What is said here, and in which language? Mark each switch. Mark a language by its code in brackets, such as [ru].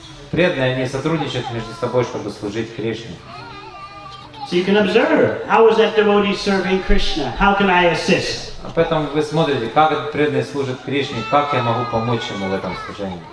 [ru] Преданные, они сотрудничают между собой, чтобы служить Кришне. [en] So you can observe, how is that devotee serving Krishna? How can I assist? [ru] Поэтому вы смотрите, как этот преданный служит Кришне, как я могу помочь ему в этом служении.